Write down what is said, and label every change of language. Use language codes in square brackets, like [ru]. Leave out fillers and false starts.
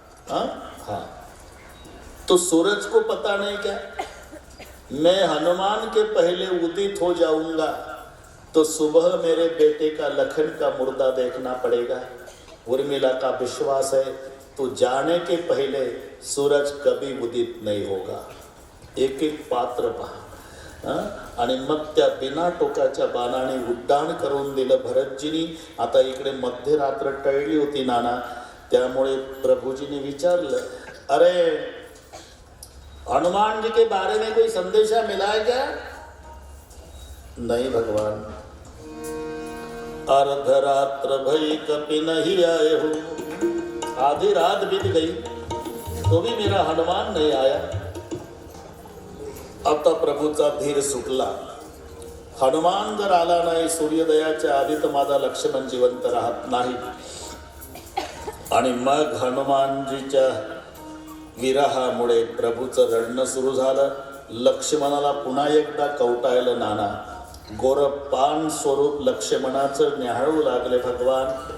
[hi] हाँ, तो सूरज को पता नहीं क्या मैं हनुमान के पहले उदित हो जाऊंगा तो सुबह मेरे बेटे का लखन का मुर्दा देखना पड़ेगा. उर्मिला का विश्वास है तो जाने के पहले सूरज कभी उदित नहीं होगा. [mr] एक एक पात्र पहा. आणि मग त्या बिना टोकाच्या बाणाने उड्डाण करून दिलं भरतजीनी. आता इकडे मध्यरात्र टळली होती नाना, त्यामुळे प्रभुजीने विचारलं, [hi] अरे हनुमान जी के बारे में कोई संदेशा मिला है क्या? नहीं भगवान, अर्धरात्र भई कपि नहीं आए हो, आधी रात बीत गई तो भी मेरा हनुमान नहीं आया. [mr] आता प्रभूचा धीर सुटला. हनुमान जर आला नाही सूर्योदयाच्या आधी तर माझा लक्ष्मण जिवंत राहत नाही. आणि मग हनुमानजीच्या विरहामुळे प्रभूचं रडणं सुरू झालं. लक्ष्मणाला पुन्हा एकदा कवटाळलं नाना. गोरपान स्वरूप लक्ष्मणाचं न्याहाळू लागले भगवान.